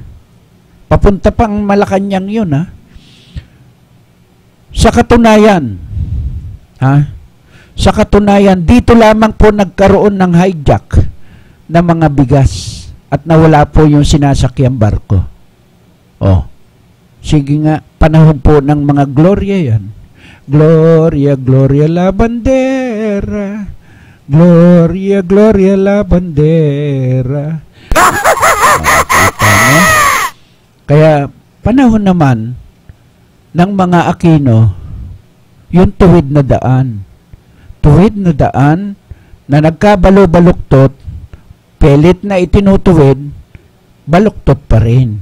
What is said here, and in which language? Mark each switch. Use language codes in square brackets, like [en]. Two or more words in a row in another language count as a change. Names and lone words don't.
[tl] Papunta pang Malacanang yun, Sa katunayan, sa katunayan, dito lamang po nagkaroon ng hijack ng mga bigas at nawala po yung sinasakyang barko. Sige nga, panahon po ng mga Gloria yan. [es] Gloria, Gloria la bandera. Gloria, Gloria la bandera. [tl] Kaya panahon naman ng mga Aquino, yung tuwid na daan. Tuwid na daan na nagkabalo-baluktot, pelit na itinutuwid, baluktot pa rin.